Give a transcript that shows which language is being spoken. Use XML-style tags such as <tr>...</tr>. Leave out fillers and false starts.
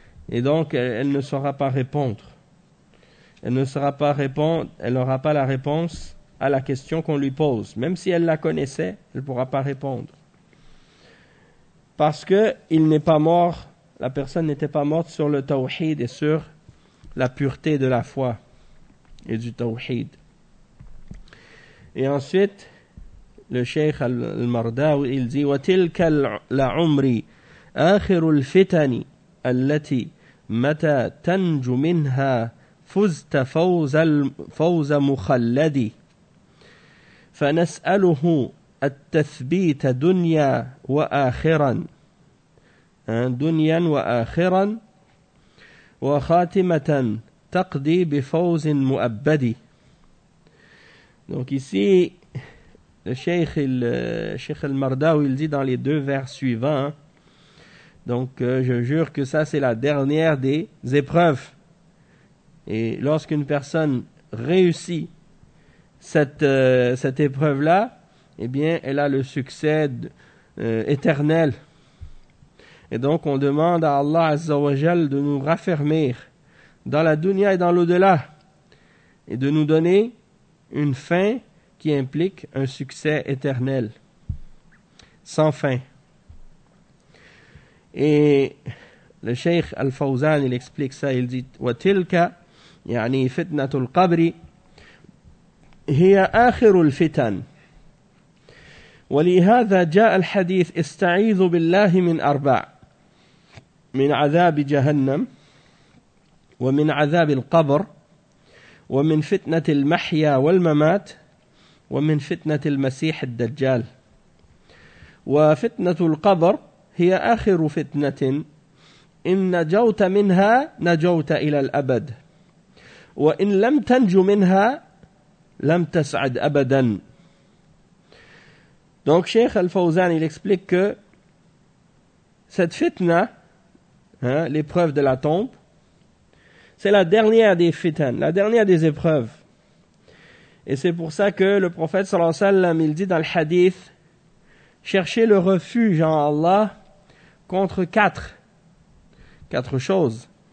<fr>Et donc, elle ne saura pas répondre. Elle ne saura pas répondre, elle n'aura pas la réponse à la question qu'on lui pose. Même si elle la connaissait, elle ne pourra pas répondre. Parce qu'il n'est pas mort, la personne n'était pas morte sur le tawhid et sur la pureté de la foi et du tawhid. Et ensuite, le cheikh al-Mardawi, il dit</fr> <ar>« وَتِلْكَ الْعُمْرِ آخِرُ الْفِتَنِ الَّتِي مَتَى تَنْجُ مِنْهَا فُزْتَ فَوْزَ مُخَلَّدِ فَنَسْأَلُهُ التَّثْبِيتَ دُنْيَا وَآخِرًا دُنْيًا وَآخِرًا وَخَاتِمَةً تقضي بفوز مؤبدي.</ar> <fr>Donc ici, le cheikh al-Mardawi, il dit dans les deux vers suivants, hein, donc je jure que ça c'est la dernière des épreuves. Et lorsqu'une personne réussit cette épreuve-là, eh bien elle a le succès éternel. Et donc on demande à Allah Azza wa Jal de nous raffermir dans la dunya et dans l'au-delà, et de nous donner une fin qui implique un succès éternel, sans fin. Et le cheikh Al-Fawzan, il explique ça, il dit,</fr> <ar>« وَتِلْكَ يَعْنِي فِتْنَةُ الْقَبْرِ هِيَ آخِرُ الْفِتَنِ وَلِهَذَا جَاءَ الْحَدِيثِ اِسْتَعِيذُ بِاللَّهِ مِنْ أَرْبَعِ مِنْ عَذَابِ جَهَنَّمِ ومن عذاب القبر ومن فتنة المحيا والممات ومن فتنة المسيح الدجال. وفتنة القبر هي آخر فتنة، إن نجوت منها نجوت إلى الأبد، وإن لم تنجو منها لم تسعد أبدا.</ar> <fr>Donc Cheikh Al-Fawzan il explique que cette fitna, hein, l'épreuve de la tombe, c'est la dernière des fitnes, la dernière des épreuves. Et c'est pour ça que le prophète sallallahu alayhi wa sallam, il dit dans le hadith, cherchez le refuge en Allah contre quatre choses.</fr>